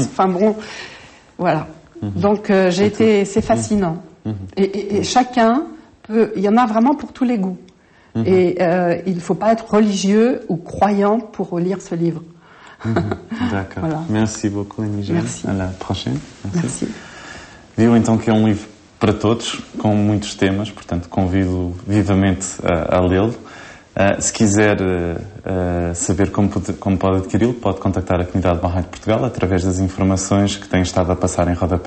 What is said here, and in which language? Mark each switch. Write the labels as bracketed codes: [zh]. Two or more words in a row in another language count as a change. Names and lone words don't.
[fr] Enfin bon, voilà. Donc c'est fascinant. Et chacun peut, il y en a vraiment pour tous les goûts. Et il ne faut pas être religieux ou croyant pour lire ce livre. D'accord. Voilà. Merci beaucoup, Annie-Joëlle. Merci. À la prochaine. Merci. [pt] Viu então que é livro para todos, com muitos temas, portanto convido vivamente a lê-lo. Se quiser saber como pode adquiri-lo, pode contactar a Comunidade Bahá'í de Portugal através das informações que têm estado a passar em rodapé.